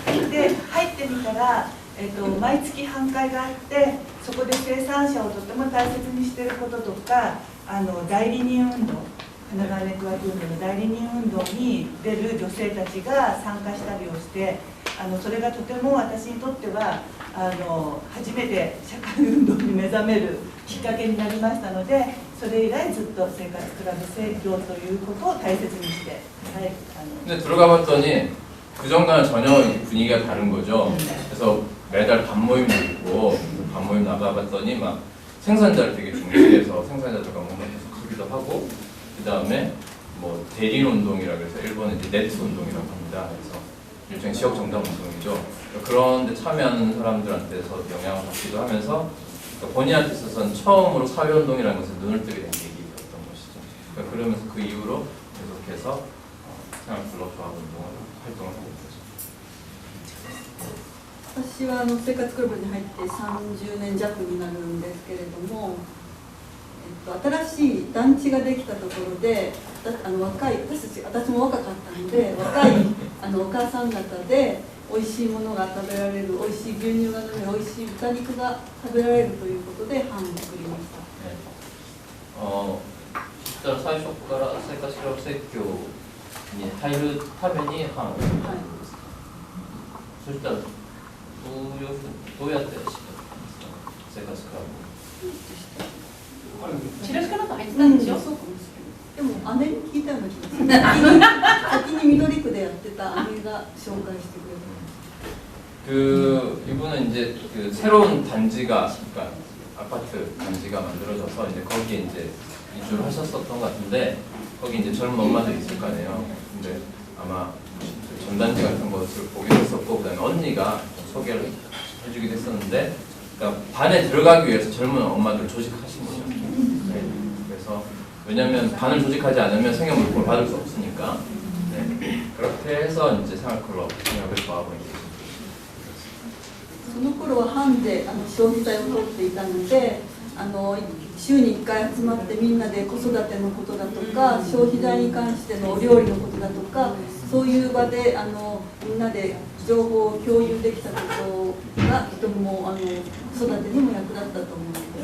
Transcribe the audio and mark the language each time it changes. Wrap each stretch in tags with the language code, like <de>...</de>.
<ja>で入ってみたら、毎月半会があってそこで生産者をとても大切にしていることとか代理人運動神奈川ネットワーク運動の代理人運動に出る女性たちが参加したりをしてそれがとても私にとっては初めて社会運動に目覚めるきっかけになりましたのでそれ以来ずっと生活クラブ生協ということを大切にして、はい、</ja> <ko>근데 들어가 봤더니 그 전과는 전혀 분위기가 다른 거죠. 그래서 매달 반모임도 있고 반모임 나가봤더니 막 생산자를 되게 중시해서 생산자들과 뭔가 계속 하기도 하고 그 다음에 뭐 대린 운동이라 그래서 일본의 이제 네트 운동이라고 합니다. 그래서 일종의 지역 정당 운동이죠. 그런데 참여하는 사람들한테서 영향을 받기도 하면서 그러니까 본인한테 있어서는 처음으로 사회운동이라는 것에 눈을 뜨게 된 계기였던 것이죠. 그러니까 그러면서 그 이후로 계속해서 생활클럽 조합운동을 활동을 하고 있죠.</ko> <ja>私は生活クラブに入って30年弱になるんですけれども、新しい団地ができたところで若い私も若かったので若いお母さん方で美味しいものが食べられる、美味しい牛乳が飲める、美味しい豚肉が食べられるということで班を作りました。実は最初から生活クラブ説教に入るために班を作ったんですか。そしたらどうやって知ったんですか、生活クラブ。チラシかなんか入ってたんでしょ。そうかもしれない。でも姉に聞いたような気がする。先に緑区でやってた姉が紹介してくれた。</ja> <ko>이분은 이제 그 새로운 단지가 그러니까 아파트 단지가 만들어져서 이제 거기에 이제 이주를 하셨었던 것 같은데 거기 이제 젊은 엄마들이 있을 거 아니에요. 근데 아마 전단지 같은 것을 보기도 했었고 그다음에 언니가 소개를 해주기도 했었는데 그러니까 반에 들어가기 위해서 젊은 엄마들 조직하신 거죠. 네. 그래서 왜냐하면 반을 조직하지 않으면 생활 물품을 받을 수 없으니까 네. 그렇게 해서 이제 생활클럽 생활을 좋아하고 있는.</ko> <ja>その頃は班で消費財を取っていたので週に1回集まってみんなで子育てのことだとか消費財に関してのお料理のことだとかそういう場でみんなで情報を共有できたことがとても子育てにも役立ったと思います。</ja>